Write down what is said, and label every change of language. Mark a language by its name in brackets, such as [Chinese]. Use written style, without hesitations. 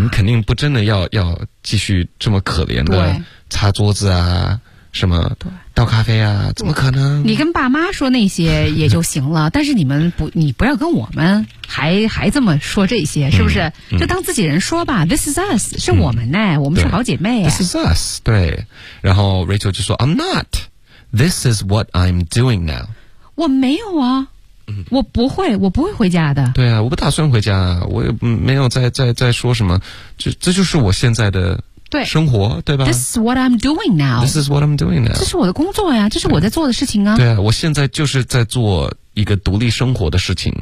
[Chinese] 你肯定不真的要继续这么可怜的擦桌子啊什么倒咖啡啊，怎么可能，你跟爸妈说那些也就行了但是你不要跟我们还这么说这些，是不是、嗯、就当自己人说吧、嗯、 [English] This is us [Chinese] 是我们呢、哎嗯、我们是好姐妹、哎、 [English] This is us [Chinese] 对，然后 [English] Rachel [Chinese] 就说 [English] I'm not This is what I'm doing now [Chinese] 我没有啊，我不会，我不会回家的。对啊，我不打算回家，我也没有在说什么，这就是我现在的生活， 对吧 [English] ？This is what I'm doing now. This is what I'm doing now. [Chinese] 这是我的工作呀，这是我在做的事情啊。对啊，我现在就是在做一个独立生活的事情。